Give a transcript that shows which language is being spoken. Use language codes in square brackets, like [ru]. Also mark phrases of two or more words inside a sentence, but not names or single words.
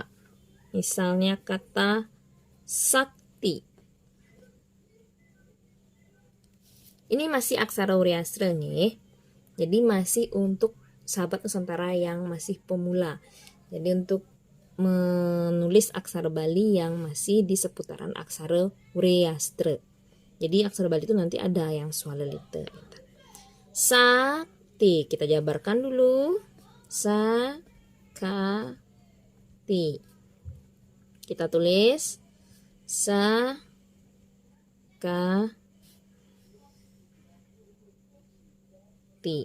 [id] Misalnya kata sakti. Ini masih aksara Hurriastra nih. Jadi masih untuk sahabat Nusantara yang masih pemula. Jadi untuk menulis aksara Bali yang masih di seputaran aksara Hurriastra. Jadi aksara Bali itu nanti ada yang swalelita. Sakti, kita jabarkan dulu. Sakti. Kita tulis sakti.